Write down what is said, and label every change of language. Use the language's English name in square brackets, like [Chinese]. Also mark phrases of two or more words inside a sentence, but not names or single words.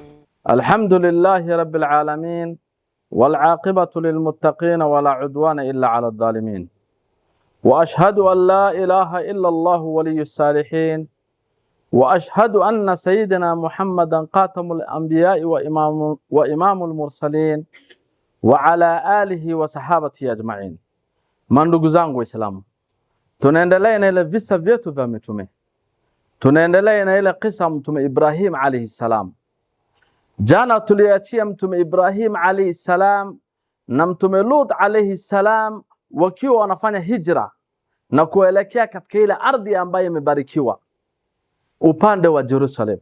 [Arabic] الحمد لله رب العالمين والعاقبة للمتقين ولا عدوان إلا على الظالمين، وأشهد أن لا إله إلا الله ولي الصالحين، وأشهد أن سيدنا محمدا خاتم الأنبياء وإمام المرسلين وعلى آله وصحابته أجمعين. [Swahili] Mandugu zangu Waislamu, tunaendelea na ile visa vyetu vya mitume. Tunaendelea na ile kisa mtume Ibrahim [Arabic] عليه السلام. [Swahili] Jana tuliachia mtume Ibrahim [Arabic] عليه السلام [Swahili] na mtume Lut [Arabic] عليه السلام [Swahili] wakiwa wanafanya hijra na kuelekea katika ile ardhi ambayo imebarikiwa upande wa Jerusalem.